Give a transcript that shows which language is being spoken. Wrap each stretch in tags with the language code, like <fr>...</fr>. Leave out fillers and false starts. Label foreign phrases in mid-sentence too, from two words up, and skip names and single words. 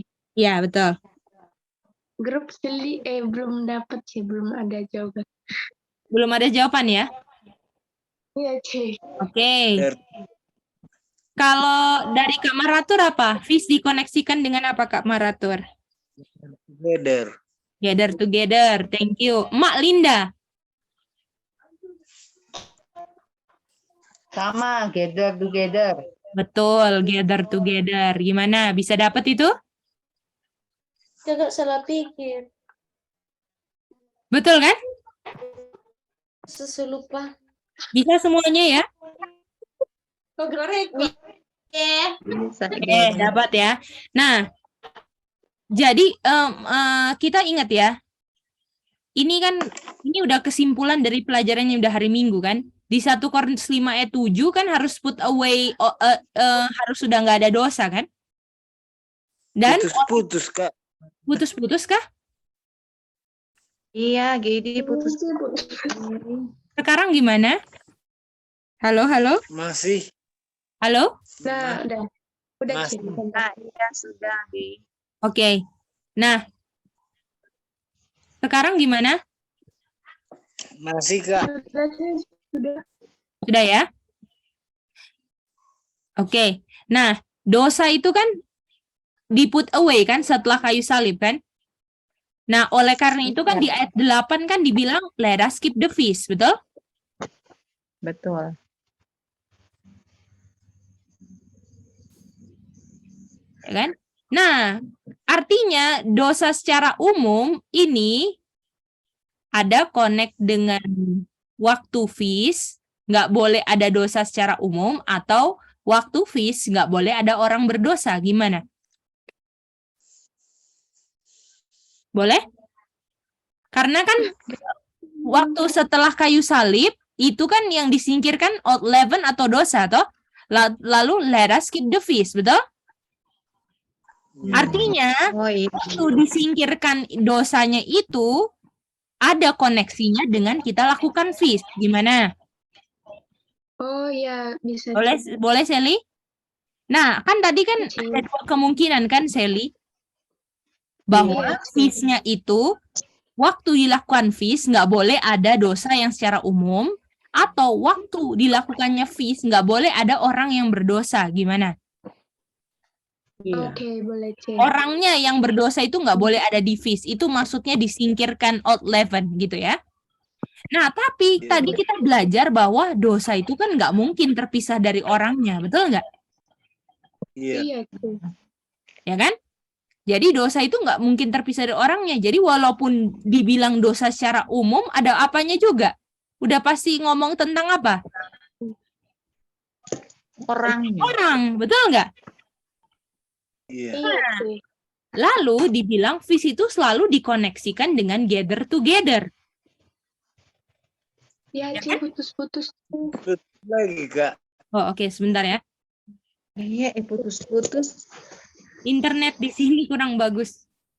<id>Ya, betul. Grup belum dapat sih, belum ada jawaban. Belum ada jawaban ya? Iya, Ci. Oke. Gather. Kalau dari Kak Maratur apa? Fish dikoneksikan dengan apa, Kak Maratur? Together.</id> <en>Gather together. Thank you. Mak Linda.</en> <id>Sama,</id> <en>gather together.</en> <id>Betul,</id> <en>gather together.</en> <id>Gimana? Bisa dapat itu? Agak salah pikir. Betul kan? Seselupa. Bisa semuanya ya? Kok gerek? Ya. Bisa. Oke, dapat ya. Nah, jadi kita ingat ya. Ini kan ini udah kesimpulan dari pelajaran yang udah hari Minggu kan? Di 1 Korintus 5 ayat 7 kan harus</id> <en>put away</en> <id>harus sudah nggak ada dosa kan? Dan Putus-putus, Kak. putus-putus kah? Iya, Gedi putus. Sekarang gimana? Halo, halo? Masih. Halo? Nah, udah Ci. Masih. Nah, iya sudah, Gedi. Oke. Nah, sekarang gimana? Masih, Kak. Sudah. Sudah ya? Oke. Nah, dosa itu kan di</id> <en>put away</en> <id>kan setelah kayu salib kan? Nah, oleh karena itu kan di ayat 8 kan dibilang</id> <en>let us keep the feast,</en> <id>betul? Betul. Ya kan? Nah, artinya dosa secara umum ini ada connect dengan waktu feast, nggak boleh ada dosa secara umum, atau waktu feast nggak boleh ada orang berdosa. Gimana? Boleh? Karena kan waktu setelah kayu salib itu kan yang disingkirkan</id> <en>old leaven</en> <id>atau dosa, toh? Lalu</id> <en>let us keep the feast,</en> <id>betul? Artinya Oh iya. waktu disingkirkan dosanya itu ada koneksinya dengan kita lakukan feast. Gimana? Oh ya, bisa. Boleh Sally? Nah, kan tadi kan Ci. ada 2 kemungkinan kan Sally? Bahwa Iya, Ci. feast-nya itu waktu dilakukan feast nggak boleh ada dosa yang secara umum, atau waktu dilakukannya feast nggak boleh ada orang yang berdosa. Gimana? Oke, boleh Ci. Orangnya yang berdosa itu nggak boleh ada di feast. Itu maksudnya disingkirkan</id> <en>old leaven</en> <id>gitu ya. Nah, tapi Iya. tadi kita belajar bahwa dosa itu kan nggak mungkin terpisah dari orangnya, betul nggak? Iya. Iya, Ci. Ya kan? Jadi dosa itu nggak mungkin terpisah dari orangnya. Jadi walaupun dibilang dosa secara umum, ada apanya juga. Udah pasti ngomong tentang apa? Orangnya. Orang, betul nggak? Iya. Iya, Ci. Lalu dibilang feast itu selalu dikoneksikan dengan</id> <en>gather together.</en> <id>Ya, Ya Ci, kan? putus-putus. Lagi, Kak. Oh, oke, sebentar ya. Iya, putus-putus. Internet di sini kurang bagus.</id>